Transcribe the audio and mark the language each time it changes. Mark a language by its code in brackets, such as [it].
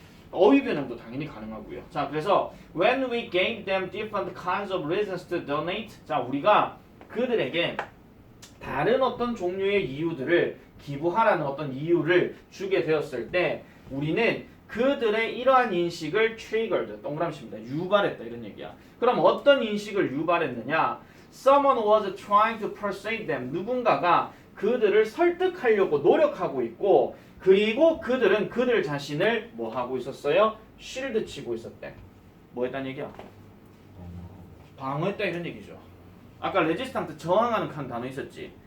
[ko] 어휘 변형도 당연히 가능하고요. 자, 그래서 [en] when we gave them different kinds of reasons to donate, [ko] 자, 우리가 그들에게 다른 어떤 종류의 이유들을 기부하라는 어떤 이유를 주게 되었을 때 우리는 그들의 이러한 인식을 triggered, 동그라미입니다. 유발했다 이런 얘기야. 그럼 어떤 인식을 유발했느냐? [en] Someone was trying to persuade them. [ko] 누군가가 그들을 설득하려고 노력하고 있고 그리고 그들은 그들 자신을 뭐 하고 있었어요? 쉴드 치고 있었대. 뭐 했단 얘기야? 방어했다 이런 얘기죠. 아까 레지스탕트 저항하는 칸 단어 있었지.